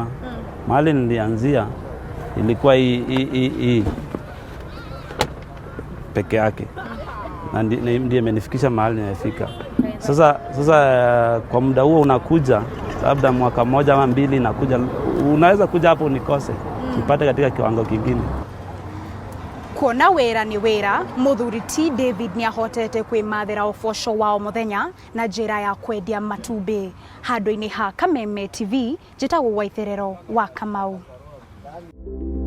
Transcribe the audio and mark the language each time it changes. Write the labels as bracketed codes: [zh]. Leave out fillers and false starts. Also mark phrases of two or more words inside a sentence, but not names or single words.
[sw] Mahali nilianzia ilikuwa hii peke yake. Na ndiye imenifikisha mahali nimefika. Sasa kwa muda huo unakuja labda mwaka mmoja ama mbili nakuja, unaweza kuja hapo unikose. Nipate katika kiwango kingine. [ki] Kuona wera ni wera, Muthuri T David ni ahotete kwimathira uboco wao muthenya na njira ya kwendia matumbi. Handu-ini ha Kameme TV, njitagwo Waitherero wa Kamau.